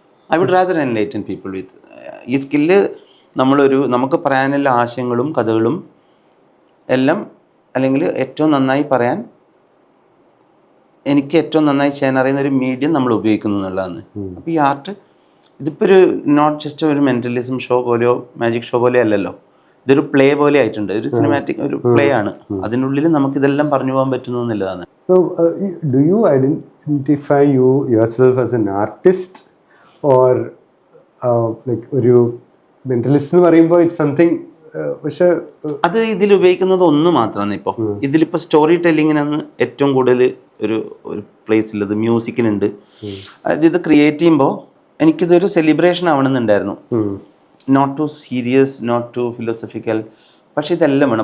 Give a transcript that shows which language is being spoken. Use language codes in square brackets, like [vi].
[en] I would rather enlighten people with ഈ skill. [ml] നമുക്ക് പറയാനുള്ള ആശയങ്ങളും കഥകളും എല്ലാം, അല്ലെങ്കിൽ ഏറ്റവും നന്നായി പറയാൻ, എനിക്ക് ഏറ്റവും നന്നായി ചെയ്യാൻ അറിയുന്ന ഒരു മീഡിയം നമ്മൾ ഉപയോഗിക്കുന്നു എന്നുള്ളതാണ്. അപ്പോൾ ഈ ആർട്ട് ഇതിപ്പോൾ നോട്ട് ജസ്റ്റ് ഒരു മെൻ്റലിസം ഷോ പോലെയോ മാജിക് ഷോ പോലെയോ അല്ലല്ലോ. ഇതൊരു പ്ലേ പോലെ ആയിട്ടുണ്ട്. ഒരു സിനിമാറ്റിക് ഒരു പ്ലേ ആണ്. അതിനുള്ളിൽ നമുക്കിതെല്ലാം പറഞ്ഞു പോകാൻ പറ്റുന്നു എന്നുള്ളതാണ്. [en] So, do you identify yourself as an artist or like ഒരു mentalist [ml] എന്ന് പറയുമ്പോൾ [en] it's something, പക്ഷെ [ml] അത് ഇതിൽ ഉപയോഗിക്കുന്നത് ഒന്ന് മാത്രമാണ്. ഇപ്പോൾ ഇതിലിപ്പോൾ സ്റ്റോറി ടെല്ലിങ്ങിനാണ് ഏറ്റവും കൂടുതൽ ഒരു പ്ലേസ് ഉള്ളത്. മ്യൂസിക്കിനുണ്ട്. അതായത് ഇത് ക്രിയേറ്റ് ചെയ്യുമ്പോൾ എനിക്കിതൊരു celebration ആവണമെന്നുണ്ടായിരുന്നു. [en] not too serious, not too philosophical, [ml] പക്ഷെ ഇതെല്ലാം വേണം.